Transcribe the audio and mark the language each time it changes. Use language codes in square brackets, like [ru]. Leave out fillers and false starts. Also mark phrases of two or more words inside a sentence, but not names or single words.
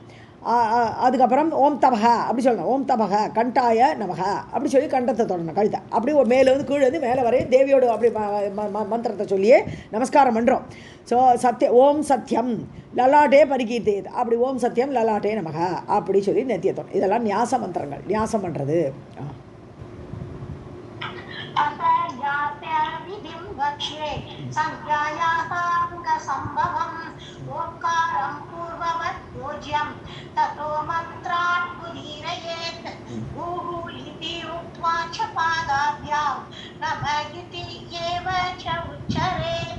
[ta] அதுக்கப்புறம் [sa] ॐ तपः [ta] அப்படி சொல்லணும். [sa] ॐ तपः कण्ठाय नमः [ta] அப்படி சொல்லி கண்டத்தை தொடணும், கழுத்தை. அப்படி ஒரு மேலேருந்து கீழேருந்து மேலே வரையும் தேவியோடு அப்படி மந்திரத்தை சொல்லியே நமஸ்காரம் பண்ணுறோம். ஸோ [sa] ॐ सत्यं ललाटे परिकीर्तयेत् [ta] அப்படி [sa] ॐ सत्यं ललाटे नमः [ta] அப்படி சொல்லி நெத்திய தொடணும். இதெல்லாம் நியாச மந்திரங்கள், நியாசம் பண்ணுறது. [sa] वक्ष्ये संज्ञायाः अङ्गसम्भवम् ओंकारं पूर्ववत् योज्यं ततो मन्त्रान् उदीरयेत्। ऊहू इति उक्त्वा च पादाभ्यां नमः इति एव च उच्चरेत्।